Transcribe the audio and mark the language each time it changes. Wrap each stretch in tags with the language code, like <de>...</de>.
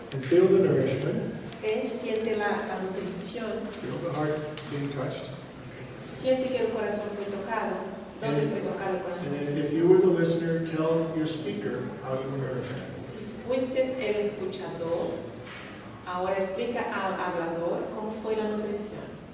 <en>And feel the nourishment.</en> <es>Siente la nutrición.</es> <en>Feel the heart being touched.</en> <es>Siente que el corazón fue tocado. ¿Dónde fue tocado el corazón?</es> <en>And if you were the listener, tell your speaker how you were nourished.</en> <es>Si fuiste el escuchador, ahora explica al hablador cómo fue la nutrición.</es>